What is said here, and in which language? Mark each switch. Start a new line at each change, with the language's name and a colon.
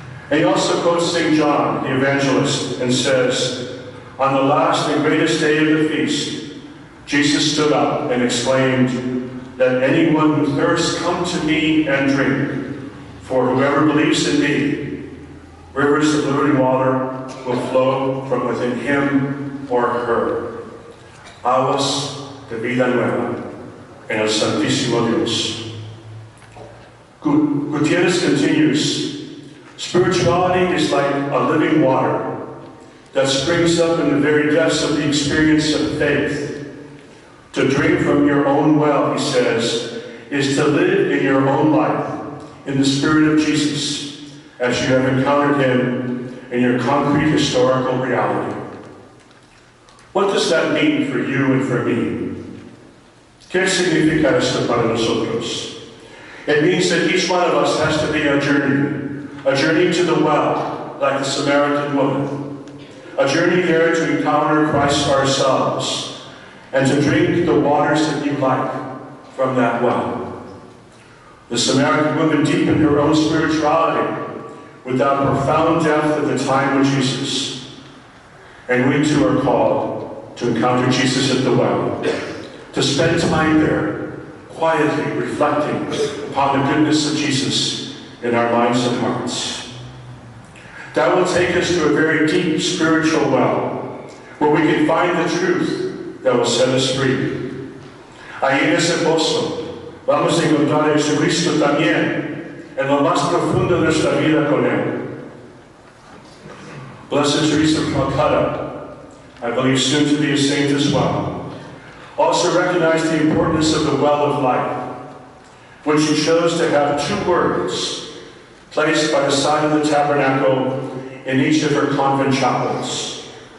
English: And he also quotes St. John, the evangelist, and says, on the last and greatest day of the feast, Jesus stood up and exclaimed, "Let anyone who thirsts come to me and drink, for whoever believes in me, rivers of living water will flow from within him or her."
Spanish: Aguas de vida nueva en el Santísimo Dios.
English: Gutierrez continues, spirituality is like a living water that springs up in the very depths of the experience of faith. To drink from your own well, he says, is to live in your own life, in the Spirit of Jesus, as you have encountered him in your concrete historical reality. What does that mean for you and for me?
Spanish: ¿Qué significa esto para nosotros?
English: It means that each one of us has to be on a journey to the well, like the Samaritan woman, a journey there to encounter Christ ourselves, and to drink the waters that you like from that well. The Samaritan woman deepened her own spirituality with that profound depth of the time with Jesus. And we too are called to encounter Jesus at the well, to spend time there, quietly reflecting upon the goodness of Jesus in our lives and hearts. That will take us to a very deep spiritual well, where we can find the truth that will set us free.
Spanish: Ahí en ese pozo vamos a encontrar a Jesucristo también en lo más profundo de nuestra vida con Él.
English: Blessed Teresa of Calcutta, I believe soon to be a saint as well, also recognized the importance of the well of life, when she chose to have 2 words placed by the side of the tabernacle in each of her convent chapels.